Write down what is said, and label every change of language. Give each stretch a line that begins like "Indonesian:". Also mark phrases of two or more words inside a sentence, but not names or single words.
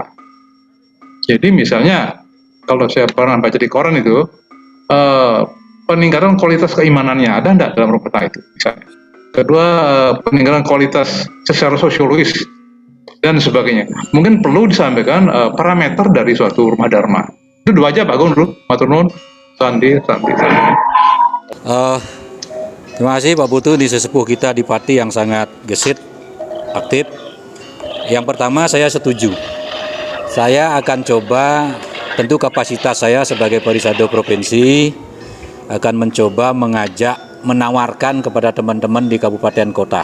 Indonesian: Jadi misalnya kalau saya pernah baca di koran itu peningkatan kualitas keimanannya ada enggak dalam rumah tangga itu misalnya. Kedua, peningkatan kualitas secara sosiologis dan sebagainya. Mungkin perlu disampaikan parameter dari suatu rumah dharma. Itu dua aja Pak Gung dulu.
Javanese: Matur nuwun. Sandi.
Indonesian: Terima kasih Pak Putu di sesepuh kita di Pati yang sangat gesit, aktif. Yang pertama saya setuju. Saya akan coba, tentu kapasitas saya sebagai Parisado Provinsi akan mencoba mengajak, menawarkan kepada teman-teman di kabupaten kota.